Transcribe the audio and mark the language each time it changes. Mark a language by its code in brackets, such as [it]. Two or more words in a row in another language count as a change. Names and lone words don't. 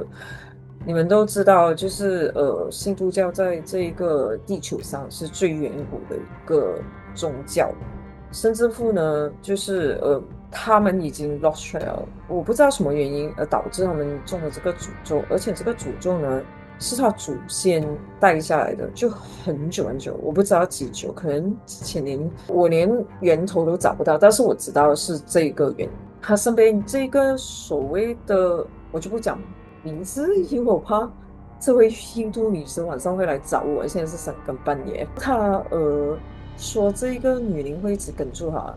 [zh] 你們都知道，就是信徒教在這個地球上是最遠古的一個宗教，甚至乎呢，就是他們已經 [en] lost trail， [zh] 我不知道什麼原因而導致他們中了這個詛咒，而且這個詛咒呢是他祖先帶下來的，就很久很久，我不知道幾久，可能幾千年，我連源頭都找不到，但是我知道是這個原因。他身邊這個所謂的，我就不講名字，因為我怕這位印度女生晚上會來找我。現在是3更半夜，她說這個女靈會一直跟住她。